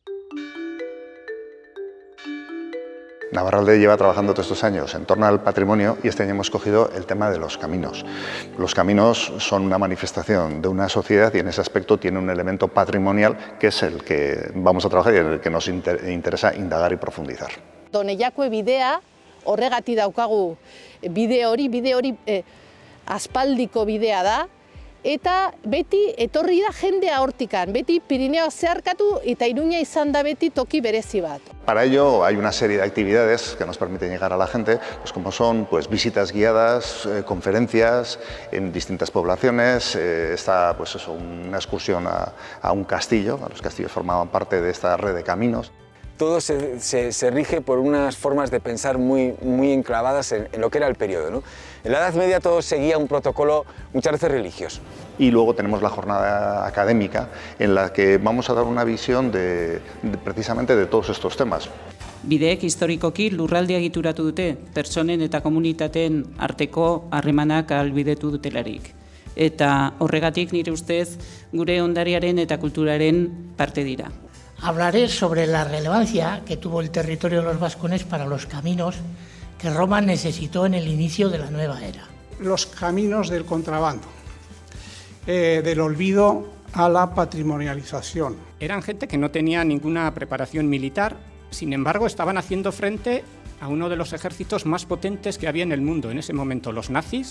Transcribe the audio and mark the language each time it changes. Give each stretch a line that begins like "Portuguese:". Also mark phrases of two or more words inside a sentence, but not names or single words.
Spanish: Navarralde lleva trabajando todos estos años en torno al patrimonio y este año hemos cogido el tema de los caminos. Los caminos son una manifestación de una sociedad y en ese aspecto tiene un elemento patrimonial que es el que vamos a trabajar y el que nos interesa indagar y profundizar.
Basque: Donejakue bidea, horregatik daukagu bide hori aspaldiko bidea da, eta beti etorri da jendea hortikan, beti Pirineoa zeharkatu eta Iruña izan da beti toki berezi bat.
Spanish: Para ello hay una serie de actividades que nos permiten llegar a la gente, pues como son visitas guiadas, conferencias en distintas poblaciones, está pues eso, una excursión a un castillo, los castillos formaban parte de esta red de caminos. Todo se rige por unas formas de pensar muy enclavadas en lo que era el periodo, ¿no? En la Edad Media todo seguía un protocolo muchas veces religioso. Y luego tenemos la jornada académica en la que vamos a dar una visión precisamente de todos estos temas.
Basque: Bideek historikoki lurraldea egituratu dute, pertsonen eta komunitateen arteko harremanak ahalbidetu dutelarik. Eta horregatik nire ustez gure ondariaren eta kulturaren parte dira.
Spanish: Hablaré sobre la relevancia que tuvo el territorio de los vascones para los caminos que Roma necesitó en el inicio de la nueva era. Los caminos del contrabando, del olvido a la patrimonialización. Eran gente que no tenía ninguna preparación militar, sin embargo estaban haciendo frente a uno de los ejércitos más potentes que había en el mundo en ese momento, los nazis.